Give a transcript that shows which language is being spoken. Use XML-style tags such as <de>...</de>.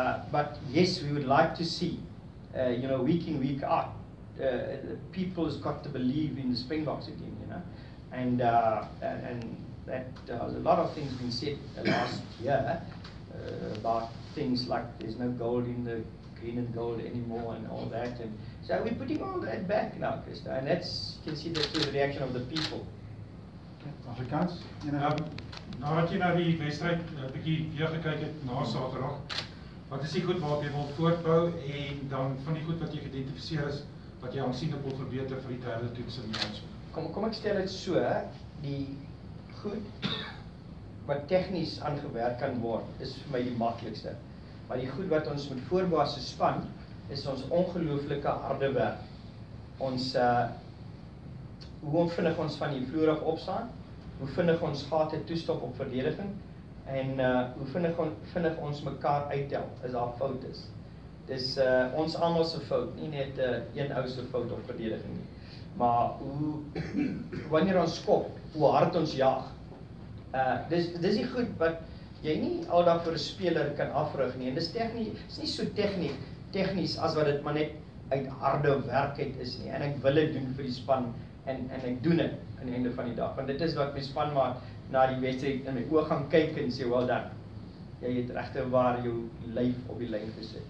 <en>But yes, we would like to see, you know, week in, week out, people's got to believe in the Springboks again, you know, and that a lot of things been said last year about things like there's no gold in the green and gold anymore and all that, and so we're putting all that back now, Christo, and that's, you can see that through the reaction of the people.</en> <af>Afrikaans, nadat jy na die wedstryd 'n bietjie weer gekyk het na Saterdag, wat is die goed waarop jy wil voortbou, en dan van die goed wat jy geïdentifiseer is wat jy aansienlik wil verbeter vir die derde toets in die aansoek? Kom ek stel dit so, die goed wat tegnies aangewerk kan word, is vir my die maklikste. Maar die goed wat ons met voorbou as 'n span, is ons ongelooflike harde werk. Ons, hoe vinnig ons van die vloer af opstaan, hoe vinnig ons gate toestop op verdediging, en hoe vinnig ons mekaar uittel as daar fout is. Dis ons almal se fout, nie net een ou se fout op verdediging nie. Maar wanneer ons skop, hoe hard ons jaag. Dis die goed wat jy nie aldag vir 'n speler kan afrig nie, en dis nie so tegnies as wat dit maar net uit harde werk uit is nie, en ek wil dit doen vir die span, en ek doen dit aan die einde van die dag, want dit is wat my span maar na die wedstryd in my oë gaan kyk en sê,</af> <en>well done,</en> <af>jy het regtig waar jou lyf op die lyn gesit.</af>